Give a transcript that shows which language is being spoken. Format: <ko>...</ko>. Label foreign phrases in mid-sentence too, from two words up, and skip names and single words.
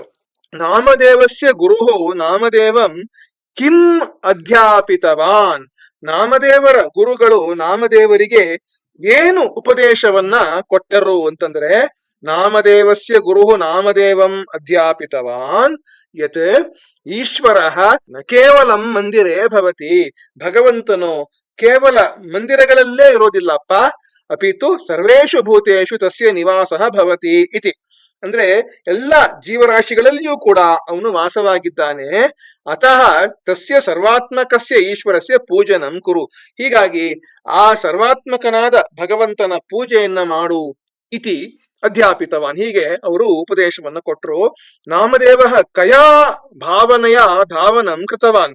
<sa>ನಾಮದೇವಸ್ಯ ಗುರುಹು ನಾಮದೇವಂ ಕಿಂ ಅಧ್ಯಾಪಿತವಾನ್.</sa> <kn>ನಾಮದೇವರ ಗುರುಗಳು ನಾಮದೇವರಿಗೆ ಏನು ಉಪದೇಶವನ್ನ ಕೊಟ್ಟರು ಅಂತಂದ್ರೆ,</kn> <sa>ನಾಮದೇವಸ್ಯ ಗುರುಹು ನಾಮದೇವಂ ಅಧ್ಯಾಪಿತವಾನ್ ಯತ್ ಈಶ್ವರಃ ನ ಕೇವಲಂ ಮಂದಿರೇ ಭವತಿ.</sa> <kn>ಭಗವಂತನು ಕೇವಲ ಮಂದಿರಗಳಲ್ಲೇ ಇರೋದಿಲ್ಲಪ್ಪ,</kn> <sa>ಅಪಿತು ಸರ್ವೇಷು ಭೂತೇಷು ತಸ್ಯ ನಿವಾಸಃ ಭವತಿ ಇತಿ.</sa> <kn>ಅಂದ್ರೆ ಎಲ್ಲ ಜೀವರಾಶಿಗಳಲ್ಲಿಯೂ ಕೂಡ ಅವನು ವಾಸವಾಗಿದ್ದಾನೆ.</kn> <sa>ಅತಃ ತಸ್ಯ ಸರ್ವಾತ್ಮಕಸ್ಯ ಈಶ್ವರಸ್ಯ ಪೂಜನಂ ಕುರು.</sa> <kn>ಹೀಗಾಗಿ ಆ ಸರ್ವಾತ್ಮಕನಾದ ಭಗವಂತನ ಪೂಜೆಯನ್ನ ಮಾಡು</kn> <sa>ಇತಿ ಅಧ್ಯಾಪಿತವಾನ್.</sa> <kn>ಹೀಗೆ ಅವರು ಉಪದೇಶವನ್ನ ಕೊಟ್ಟರು.</kn> <sa>ನಾಮದೇವ ಕಯಾ ಭಾವನೆಯ ಧಾವನಂ ಕೃತವಾನ್.</sa>